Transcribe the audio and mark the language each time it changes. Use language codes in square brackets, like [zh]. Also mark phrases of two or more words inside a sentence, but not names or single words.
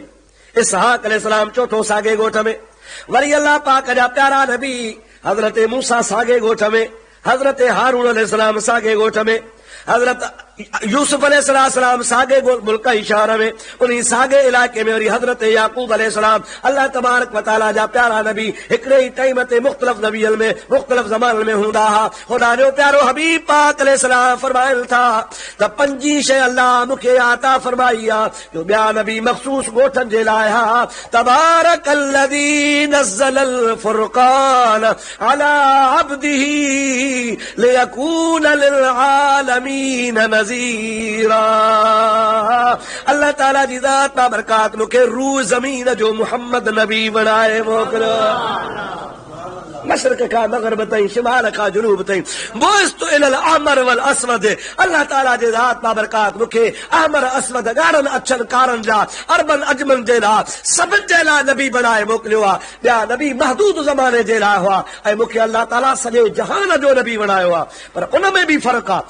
[sd] इसहाक अलैहिस्सलाम चौथो साॻे ॻोठ में। वरी अल्लाह पाक जा प्यारा नबी हज़रत मूसा साॻे ॻोठ में, हज़रत हारून अलैहिस्सलाम साॻे ॻोठ में, हज़रत यूसुफ अलैहिस्सलाम साॻे मुल्क ई शहर में, उन साॻे इलाइक़े में वरी हज़रत याकूब अलैहिस्सलाम। अल्लाह तबारक व तआला जा प्यारा नबी हिकिड़े ई टाइम ते मुख़्तलिफ़ नबीअनि में मुख़्तलिफ़ ज़माननि में हूंदा हुआ। ख़ुदा जो प्यारो हबीब पाक अलैहिस्सलाम फरमाइनि था त 5 शइ अल्लाह मूंखे अता फरमाई आहे जो ॿिया नबी मख़सूस ॻोठनि जे लाइ हा। [ar] تبارك الذي نزل الفرقان على عبده ليكون للعالمين نذيرا. [sd] अल्लाह ताला जी ज़ात बाबरकात मूंखे रूह ज़मीन जो मुहम्मद नबी बनाए मोकिलियो। मशरक़ खां मग़रिब ताईं, शिमाल खां जुनूब ताईं। [ar] بعثت إلى الأحمر والأسود. [sd] अल्लाह ताला जे ज़ात बाबरकात मूंखे [ar] أحمر أسود [sd] ॻाढ़नि अछनि कारनि जा अरबन अजमन जे लाइ सभिनि जे लाइ नबी बनाए मोकिलियो आहे। ॿिया नबी महदूद ज़माने जे लाइ हुआ ऐं मूंखे अल्लाह ताला सॼे जहान जो नबी बनायो आहे। पर उन में बि फ़र्क़ु आहे।